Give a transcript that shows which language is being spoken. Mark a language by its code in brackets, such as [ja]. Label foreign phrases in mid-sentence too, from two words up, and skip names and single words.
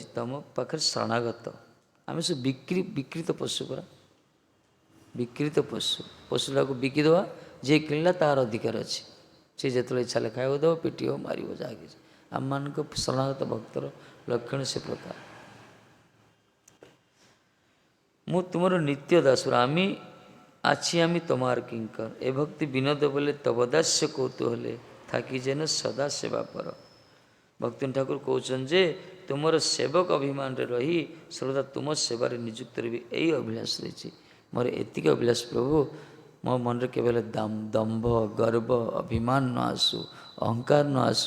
[or] ତୁମ ପାଖରେ ଶରଣାଗତ। ଆମେ ସବୁ ବିକ୍ରିତ ପଶୁ ପରା, ବିକ୍ରିତ ପଶୁ। ପଶୁଟାକୁ ବିକିଦେବା, ଯିଏ କିଣିଲା ତାର ଅଧିକାର ଅଛି। ସେ ଯେତେବେଳେ ଇଚ୍ଛା ହେଲେ ଖାଇବାକୁ ଦେବ, ପିଟିବ, ମାରିବ, ଯାହା କିଛି। ଆମମାନଙ୍କ ଶରଣାଗତ ଭକ୍ତର ଲକ୍ଷଣ ସେ ପ୍ରକାର। ମୁଁ ତୁମର ନିତ୍ୟ ଦାସର, [bn] আমি তোমার কিঙ্কর। এ ভক্তি বিনোদ বলে তবদাস্য কৌতূহলে, থাকি যেন সদা সেবা পর। [or] ଭକ୍ତିନ ଠାକୁର କହୁଛନ୍ତି ଯେ ତୁମର ସେବକ ଅଭିମାନରେ ରହି ସର୍ବଦା ତୁମ ସେବାରେ ନିଯୁକ୍ତ ରହିବି, ଏଇ ଅଭିଳାଷ ରହିଛି ମୋର। ଏତିକି ଅଭିଳାଷ ପ୍ରଭୁ, ମୋ ମନରେ କେବେ ହେଲେ ଦମ୍ଭ, ଗର୍ବ, ଅଭିମାନ ନ ଆସୁ, ଅହଙ୍କାର ନ ଆସୁ।